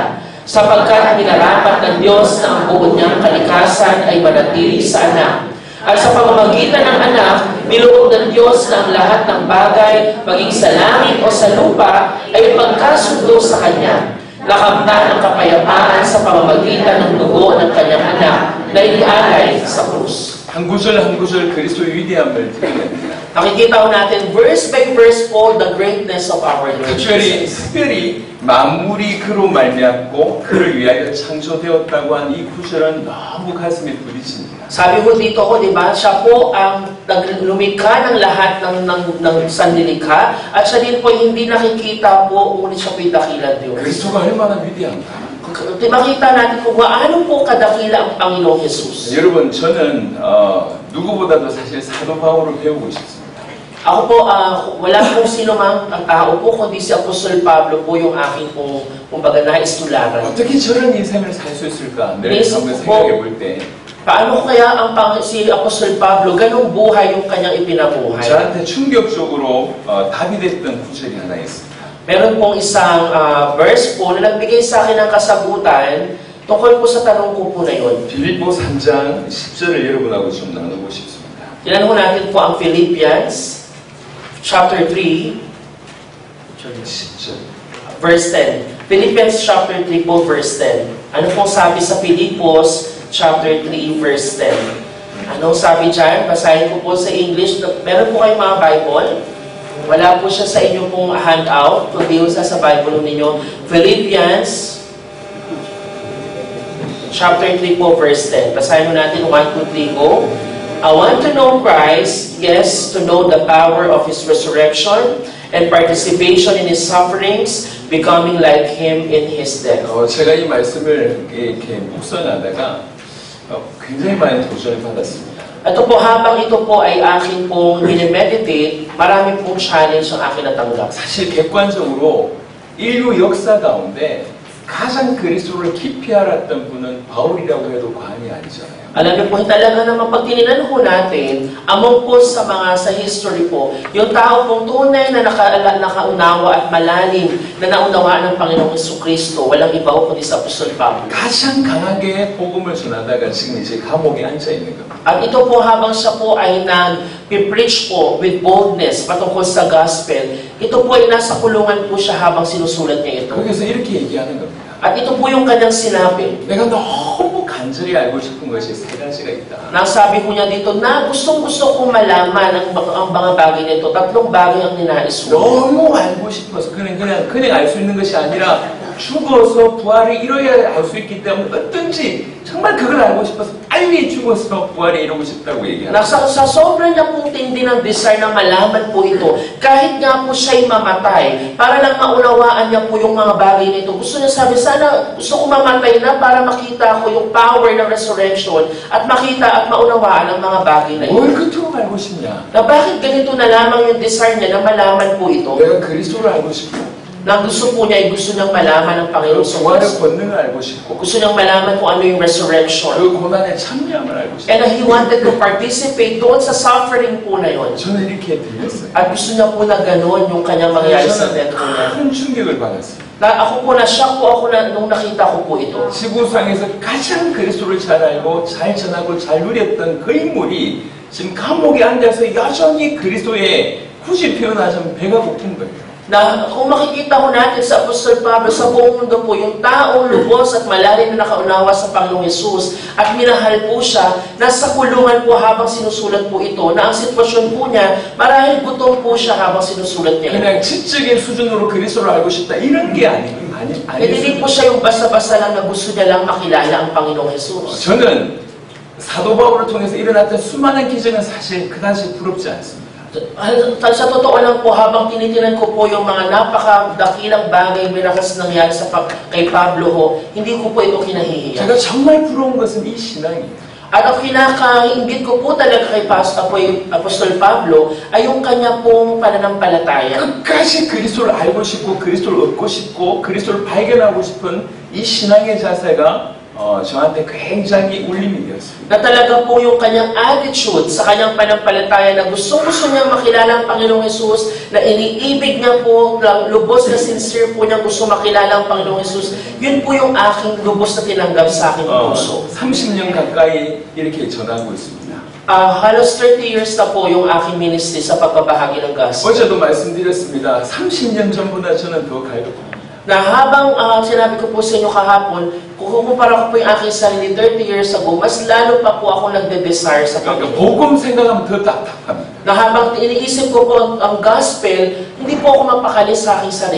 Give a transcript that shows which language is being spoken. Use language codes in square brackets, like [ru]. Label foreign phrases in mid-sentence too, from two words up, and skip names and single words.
[tl] Sapagkat minarapat ng Diyos na ang buong niyang kalikasan ay manatili sa anak. At sa pamamagitan ng anak, niloob ng Diyos na ang lahat ng bagay, maging sa langit o sa lupa, ay pagkasundo sa Kanya. Nakamtan ang kapayapaan sa pamamagitan ng dugo ng Kanyang anak na inialay sa krus. [ko] 한 구절 한 구절 그리스도의 위대함을 드러냅니다. [tl] Nakikita ko natin [en] verse by verse po the greatness of our Lord Jesus. [ko] 특별히 만물이 그로 말미암고 그를 위하여 창조되었다고 한 이 구절은 너무 가슴에 부딪힙니다. [tl] Sabi ko dito ko, di ba, siya po ang lumikha ng lahat ng sanlilikha at siya din po hindi nakikita po, ngunit siya po'y dakilang Diyos. [ko] 그리스도가 얼마나 위대한가. [tl] Makita natin kung gaano po kadakila ang Panginoong Jesus. [ko] 여러분, 저는 누구보다도 사실 사도 바울을 배우고 싶습니다. [tl] Ako po, wala pong sino mang ang tao po, kundi si Apostol Pablo po yung aking pong, kumbaga, naistularan. [ko] 어떻게 저런 인생을 살 수 있을까? 늘 [en] Yes, [ko] 한번 [tl] po. [ko] 생각해 볼 때. [tl] Paano kaya si Apostol Pablo, ganong buhay yung kanyang ipinabuhay? [ko] 저한테 충격적으로 답이 됐던 구절이 하나 있습니다. [tl] Meron pong isang verse po na nagbigay sa akin ng kasagutan tungkol po sa tanong ko po na yun. [ko] 빌립보 3장 10절을 여러분하고 좀 나누고 싶습니다. [tl] Tignan po natin po ang Philippians chapter 3 [ko] 10절. [en] verse 10. [tl] Philippians chapter 3 po verse 10. Ano pong sabi sa Filipos chapter 3 verse 10? Anong sabi dyan? Basahin ko po sa English. Meron po kayong mga Bible? Wala po siya sa inyong pong handout, kundi sa Bible ninyo. [en] Philippians chapter 3 po, verse 10. [tl] Basahin mo natin, 1, 2, 3, [en] go. I want to know Christ, yes, to know the power of His resurrection and participation in His sufferings, becoming like Him in His death. [ko] 제가 이 말씀을 이렇게 묵상하다가 굉장히 많은 도전을 받았습니다. [tl] Ito po, habang ito po ay akin pong minimeditate, marami pong challenge ang akin natanggap. [ko] 사실 객관적으로 인류 역사 가운데 가장 그리스도를 깊이 알았던 분은 바울이라고 해도 과언이 아니잖아요. [tl] Alam niyo po, talaga naman pag tininan po natin, among po sa history po, yung tao pong tunay na nakaunawa at malalim na naunawaan ng Panginoong Jesucristo, walang iba po kundi sa Apostol Pablo. [ko] 가장 강하게 복음을 전하다가 지금 이제 감옥에 앉아 있는 겁니다. [tl] At ito po habang siya po ay nag-preach po [en] with boldness [tl] patungkol sa gospel, ito po ay nasa kulungan po siya habang sinusulat niya ito. [ko] 거기서 이렇게 얘기하는 겁니다. [tl] At ito po yung kanyang sinabi. [ko] 내가 너무 간절히 알고 싶은 것이 세 가지가 있다. [tl] Nasabi ko niya dito na gustong-gusto kong malaman ang mga bagay nito. Tatlong bagay ang ninais ko. [ko] 너무 알고 싶어서 그냥 알 수 있는 것이 아니라 죽어서 부활이 이뤄야 알 수 있기 때문에 어떤지 정말 그걸 알고 싶어서 빨리 죽어서 부활이 이루고 싶다고 얘기합니다. [tl] Sa sobrang niya pong tindi ng desire na malaman po ito, kahit nga po siya'y mamatay, para lang maunawaan niya po yung mga bagay nito. Gusto niya sabi, sana gusto ko mamatay na para makita ko yung power ng resurrection at makita at maunawaan ang mga bagay na ito. [ko] 뭘 그토록 알고 싶냐? [tl] Na bakit ganito na lamang yung desire niya na malaman po ito? [ko] 내가 그리스도를 알고 싶고 [tl] Na gusto po niya, gusto niyang malaman ang Panginoong [ko] 부활의 [tl] Jesus. [ko] 권능을 알고 싶고 [tl] Gusto niyang malaman kung ano yung resurrection. [ko] 그 고난의 참여함을 알고 싶고 [en] And he wanted to participate [tl] doon sa [en] suffering [tl] po na yun. [ko] 저는 이렇게 들렸어요. [tl] At gusto niya po na gano'n yung kanyang mangyayari sa death po niya. [ko] 큰 충격을 받았어요. [tl] Ako po na-shock po ako nung nakita ko po ito. [ko] 지구상에서 가장 그리스도를 잘 알고 잘 전하고 잘 누렸던 그 인물이 지금 감옥에 앉아서 여전히 그리스도의 굳이 표현하자면 배가 고픈 거예요. [tl] Na kung makikita ko natin sa Apostol Pablo, sa buong mundo po, yung taong lubos at malalim na nakaunawa sa Panginoong Jesus at minahal po siya, nasa kulungan po habang sinusulat po ito, na ang sitwasyon po niya, marahil gutom po siya habang sinusulat niya ito. [ko] 그냥 지적인 수준으로 그리스도를 알고 싶다 이런 게 [tl] Hindi po siya yung basta-basta lang na gusto niya lang makilala ang Panginoong Jesus. [ko] 저는 사도 바울을 통해서 일어났던 수많은 기적은 사실 그다지 부럽지 않습니다. [tl] Sa totoo lang po, habang tinitinan ko po yung mga napakadakilang bagay mirakas nangyari kay Pablo ho, hindi ko po ito kinahihiya. [ko] 제가 정말 부러운 것은 이 신앙이에요. [tl] At ang pinaka-inggit ko po talaga kay Apostol Pablo ay yung kanya pong pananampalataya. [ko] 끝까지 그리스도를 알고 싶고 그리스도를 얻고 싶고 그리스도를 발견하고 싶은 이 신앙의 자세가 저한테 굉장히 울림이 되었습니다. [tl] Na talaga po yung kanyang attitude sa kanyang panampalataya na gusto niya makilala ang Panginoong Hesus, na iniibig niya po, lubos na sincere po niya gusto makilala ang Panginoong Hesus. Yun po yung aking lubos na tinanggap sa aking puso. [ko] 30년 가까이 이렇게 전하고 있습니다. [tl] Halos 30 years na po yung aking ministry sa pagbabahagi ng gospel. [ko] 어제도 말씀드렸습니다. 30년 전보다 저는 더 갈급합니다. [tl] Na habang sinabi ko po sa inyo kahapon, kung kukumpara ko po yung aking sarili 30 years ago, mas lalo pa po ako nagde-desire sa [ko] 그러니까 [tl] Panginoon. [ko] 복음 생각하면 더 답답합니다. [tl] Na habang iniisip ko po ang gospel, hindi po ako mapakali sa aking sarili.